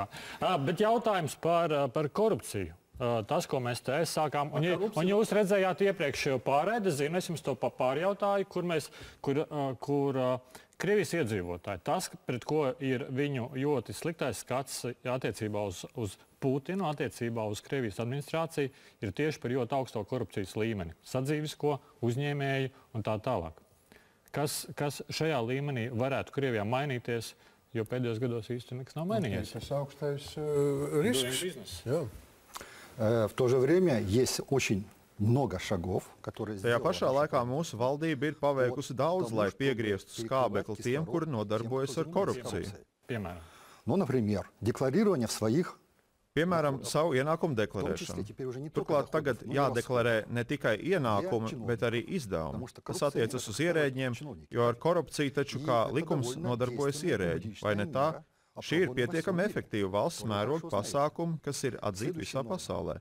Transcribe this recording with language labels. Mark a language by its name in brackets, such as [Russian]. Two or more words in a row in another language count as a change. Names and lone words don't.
[Latvian] Bet jautājums par korupciju. Tas, ko mēs te sākām, un jūs redzējāt iepriekšējo pārēdi, zinu, es jums to pārjautāju, kur Krievijas iedzīvotāji, tas, pret ko ir viņu ļoti sliktais skats attiecībā uz Putinu, attiecībā uz Krievijas administrāciju, ir tieši par ļoti augsto korupcijas līmeni. Sadzīvisko, uzņēmēju un tā tālāk. Kas šajā līmenī varētu Krievijā mainīties, jo pēdējos gados īsti nekas nav mainījies? Tas augstais risks. [Russian] В то же время есть очень много шагов, которые [Latvian] Tajā pašā laikā mūsu valdība ir paveikusi daudz, lai piegrieztu skābekli tiem, kuri nodarbojas ar korupciju. Piemēram? [Russian] Ну, например, декларирование в своих [Latvian] Piemēram, savu ienākumu deklarēšanu. Turklāt tagad jādeklarē ne tikai ienākumi, bet arī izdevumi. Tas attiecas uz ierēģiem, jo ar korupciju taču kā likums nodarbojas ierēģi, vai ne tā? Šī ir pietiekami efektīva valsts mēroga pasākuma, kas ir atzīta visā pasaulē.